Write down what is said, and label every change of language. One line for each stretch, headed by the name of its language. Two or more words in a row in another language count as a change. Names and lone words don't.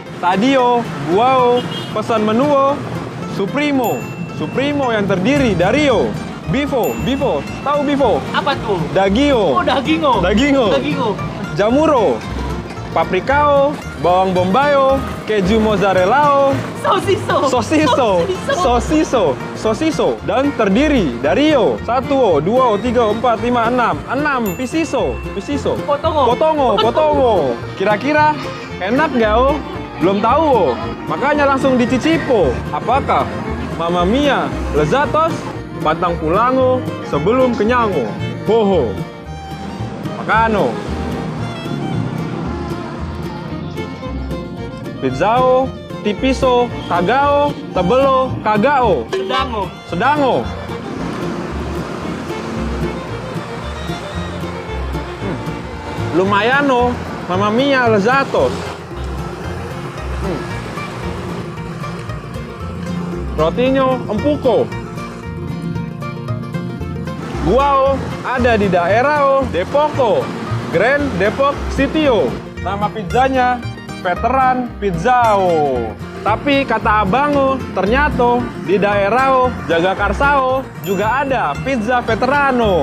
Indonesian: Tadi oh, gua oh, pesan menu oh, Supremo, Supremo yang terdiri dari oh, Bifo, Bifo, tahu Bifo? Apa tuh? Dagio, Oh, daging oh. Daging oh. Daging oh. Jamuro, paprikao, bawang bombayo, keju mozzarella, Sosiso. sosiso, sosiso, sosiso, dan terdiri dari 1, 2, 3, 4, 5, 6 pisiso, pisiso, Potongo. potongo, potongo. Kira-kira enak nggak oh? Belum tahu oh. Makanya langsung dicicipo. Apakah
Italian: Mamma Mia
Indonesian: lezatos? Pantang pulango sebelum kenyango. Hoho. Makano. Pizzao, tipiso, kagao, tebelo, kagao, Sedango. sedango. Lumayan oh,
Italian: Mamma Mia
Indonesian: lezatos. Rotinya empuko. Gua oh, ada di daerah oh, Depoko, Grand Depok City oh. Nama pizzanya Veteran Pizzao. Tapi kata abang oh, ternyata di daerah oh, Jagakarsa juga ada pizza veterano.